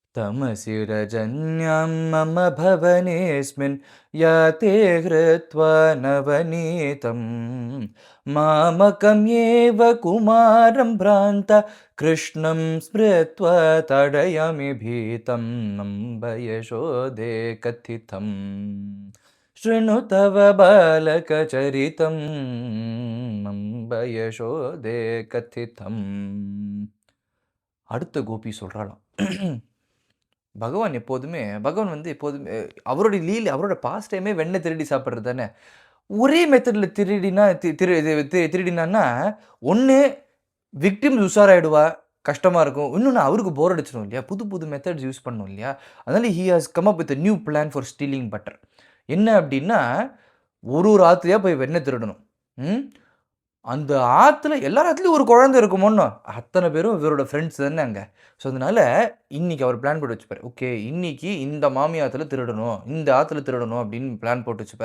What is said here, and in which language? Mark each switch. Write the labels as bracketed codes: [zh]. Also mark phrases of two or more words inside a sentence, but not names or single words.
[sa] तमसिरजन्यां मम भवनेऽस्मिन् याते हृत्वा नवनीतं मामकमेव कुमारं भ्रान्ता कृष्णं स्मृत्वा ताडयामि भीतं नम्ब यशोदे कथितं शृणु तव बालकचरितं नम्ब यशोदे कथितम्. [ta] அடுத்த கோபி சொல்றாளாம், பகவான் எப்போதுமே அவருடைய அவரோட [en] past time [ta] வெண்ணெய் திருடி சாப்பிட்றது தானே. ஒரே மெத்தடில் திருடினான்னா ஒன்று விக்டிம் உஷாராயிடுவா, கஷ்டமாக இருக்கும். இன்னொன்று அவருக்கு போர் அடிச்சிடும் இல்லையா, புது புது [en] methods use [ta] பண்ணணும் இல்லையா. [en] அதனால் he has come up with new plan for stealing butter. [ta] என்ன அப்படின்னா, ஒரு ஆற்றுலையாக போய் வெண்ணெய் திருடணும். அந்த ஆற்றுல எல்லார் ஆற்றுலையும் ஒரு குழந்தை இருக்குமோன்னு அத்தனை பேரும் இவரோட ஃப்ரெண்ட்ஸ் தானே அங்கே. ஸோ அதனால் இன்றைக்கி அவர் பிளான் போட்டு வச்சுப்பார். ஓகே, இன்றைக்கி இந்த மாமி ஆற்றுல திருடணும், இந்த ஆற்றுல திருடணும் அப்படின்னு பிளான் போட்டு வச்சுப்பார்.